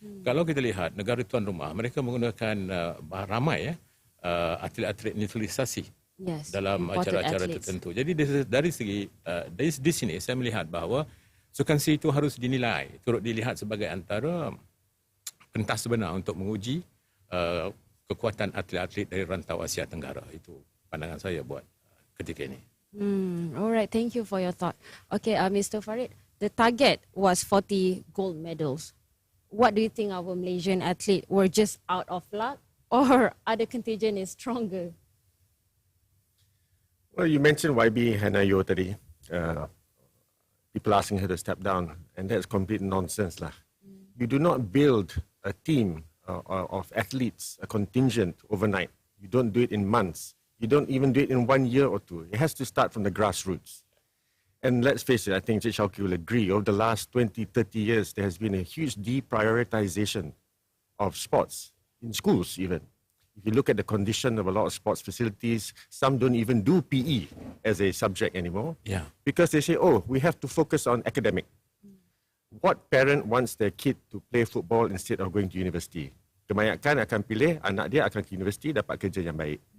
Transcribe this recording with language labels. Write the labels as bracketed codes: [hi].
[ms] Kalau kita lihat negara tuan rumah, mereka menggunakan ramai atlet-atlet naturalisasi dalam acara-acara tertentu. Jadi dari segi di sini saya melihat bahawa sukan SEA itu harus dinilai, turut dilihat sebagai antara pentas sebenar untuk menguji kekuatan atlet-atlet dari rantau Asia Tenggara. Itu pandangan saya buat ketika ini. [en] Alright, thank you for your thought. Okay, Mr. Farid, the target was 40 gold medals. What do you think our Malaysian athletes were just out of luck, or other contingent is stronger? Well, you mentioned YB Hannah Yeoh tadi. People asking her to step down, and that's complete nonsense lah. You do not build a team of athletes, a contingent overnight. You don't do it in months. You don't even do it in 1 year or two. It has to start from the grassroots. And let's face it, I think Cik Shauki will agree, over the last 20, 30 years, there has been a huge deprioritization of sports, in schools even. If you look at the condition of a lot of sports facilities, some don't even do PE as a subject anymore. Because they say, oh, we have to focus on academic. What parent wants their kid to play football instead of going to university? [ms] Kebanyakan akan pilih anak dia akan ke universiti dapat kerja yang baik.